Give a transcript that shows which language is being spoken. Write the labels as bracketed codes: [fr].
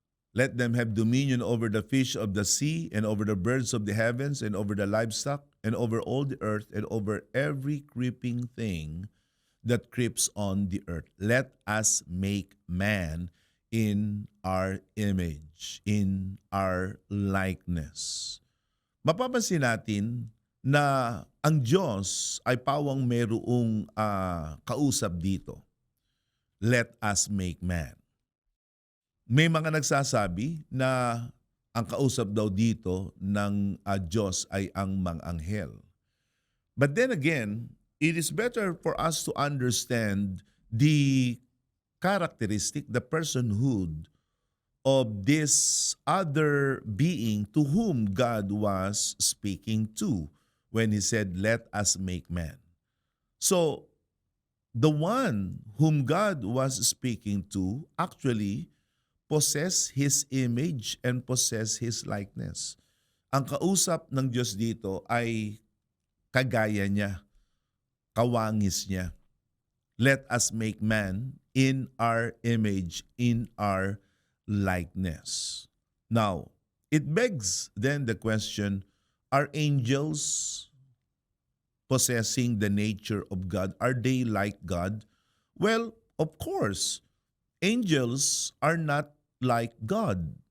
[en] Let them have dominion over the fish of the sea and over the birds of the heavens and over the livestock and over all the earth and over every creeping thing that creeps on the earth. Let us make man in our image, in our likeness. [tl] Mapapansin natin na ang Diyos ay pawang mayroong kausap dito. [en] Let us make man. [tl] May mga nagsasabi na ang kausap daw dito ng Diyos ay ang mga anghel. [en] But then again, it is better for us to understand the characteristic, the personhood of this other being to whom God was speaking to when He said, let us make man. So, the one whom God was speaking to actually possess His image and possess His likeness. [tl] Ang kausap ng Diyos dito ay kagaya niya, kawangis niya. [en] Let us make man in our image, in our likeness. Now, it begs then the question, are angels possessing the nature of God? Are they like God? Well, of course, angels are not like God.